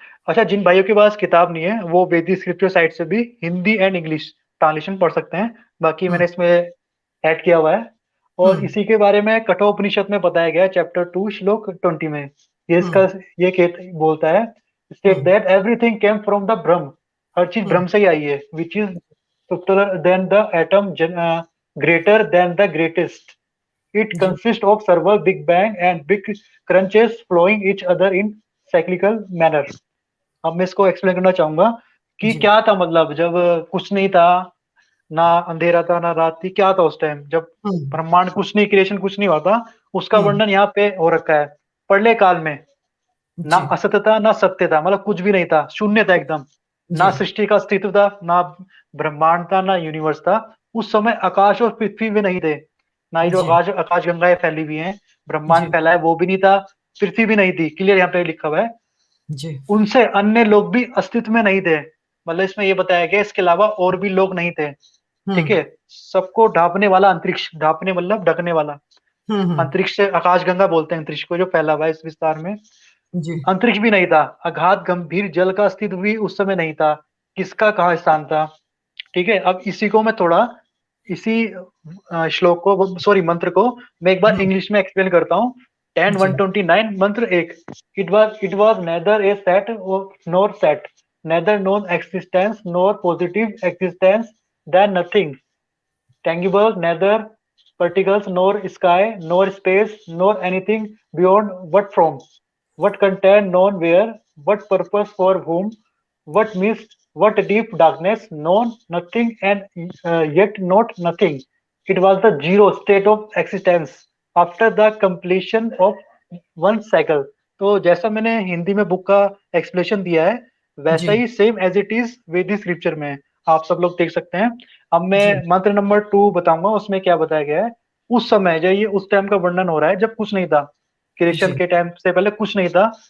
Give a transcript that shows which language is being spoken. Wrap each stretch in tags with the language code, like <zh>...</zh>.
<hi>अच्छा, जिन भाइयों के पास किताब नहीं है, वो वैदिक स्क्रिप्चर साइट से भी हिंदी एंड इंग्लिश ट्रांसलेशन पढ़ सकते हैं। बाकी हुँ, मैंने इसमें ऐड किया हुआ है। हुँ, और इसी के बारे में कठोपनिषद में बताया गया है, चैप्टर 2 श्लोक 20 में। ये इसका ये बोलता है, हुँ,</hi> <en>State that everything came from the Brahma.</en> <hi>हर चीज हुँ, ब्रह्म से ही आई है,</hi> <en>Which is subtler than the atom, greater than the greatest. It जी, consists of several big bang and big crunches flowing each other in cyclical manner.</en> <hi>अब मैं इसको explain करना चाहूंगा कि जी, क्या था, मतलब जब कुछ नहीं था, ना अंधेरा था ना रात थी, क्या था उस टाइम जब हुँ, ब्रह्मांड कुछ नहीं, क्रिएशन कुछ नहीं हुआ था। उसका हुँ, वर्णन यहाँ पे हो रखा है। प्रलय काल में ना जी, असत्य था ना सत्य था, मतलब कुछ भी नहीं था, शून्य था एकदम। जी, ना सृष्टि का अस्तित्व था, ना ब्रह्मांड था, ना यूनिवर्स था। उस समय आकाश और पृथ्वी भी नहीं थे। ना ही जो जी, आकाश गंगाएं फैली हुई हैं, ब्रह्मांड जी, फैला है, वो भी नहीं था। पृथ्वी भी नहीं थी, क्लियर यहाँ पे लिखा हुआ है। जी, उनसे अन्य लोग भी अस्तित्व में नहीं थे, मतलब इसमें ये बताया गया इसके अलावा और भी लोग नहीं थे। हुँ, ठीक है। सबको ढांपने वाला अंतरिक्ष, ढांपने मतलब ढकने वाला। हुँ, हुँ, अंतरिक्ष से आकाश गंगा बोलते हैं अंतरिक्ष को, जो फैला हुआ है इस विस्तार में। जी, अंतरिक्ष भी नहीं था। अगाध गंभीर जल का अस्तित्व भी उस समय नहीं था। किसका कहाँ स्थान था? ठीक है। अब इसी को मैं थोड़ा, इसी श्लोक को, सॉरी मंत्र को मैं एक बार हुँ, इंग्लिश में एक्सप्लेन करता हूँ। 10 जी, 129 मंत्र 1।</hi> <en>It was neither asat nor sat, neither non existence nor positive existence, then nothing tangible, neither particles nor sky nor space nor anything beyond, what contained, known where, what purpose, for whom, what mist, what deep darkness, known nothing and yet not nothing. It was the zero state of existence after the completion of one cycle.</en> <hi>तो जैसा मैंने हिंदी में book का explanation दिया है, वैसा जी, ही</hi> <en>same as it is</en> <hi>Vedic scripture में है। आप सब लोग देख सकते हैं। अब मैं जी, मंत्र नंबर 2 बताऊंगा, उसमें क्या बताया गया है। उस समय जो ये उस टाइम का वर्णन हो रहा है जब कुछ नहीं था, क्रिएशन जी, के टाइम से पहले कुछ नहीं था।</hi>